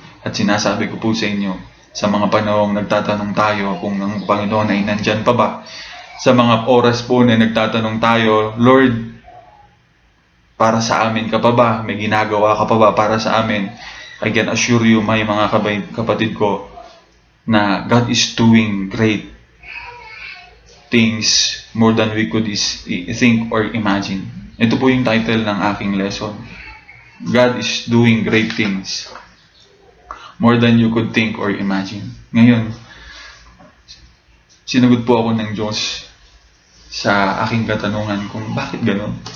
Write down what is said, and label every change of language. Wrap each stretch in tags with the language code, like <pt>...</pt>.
<tl>At sinasabi ko po sa inyo, sa mga panahong nagtatanong tayo kung ang Panginoon ay nandyan pa ba? Sa mga oras po na nagtatanong tayo, Lord, para sa amin ka pa ba? May ginagawa ka pa ba para sa amin?</tl> <en>I can assure you,</en> <tl>may mga kapatid ko, na</tl> <en>God is doing great things more than we could think or imagine.</en> <tl>Ito po yung title ng aking lesson.</tl> <en>God is doing great things more than you could think or imagine.</en> <tl>Ngayon, sinagot po ako ng Diyos sa aking katanungan kung bakit gano'n.</tl>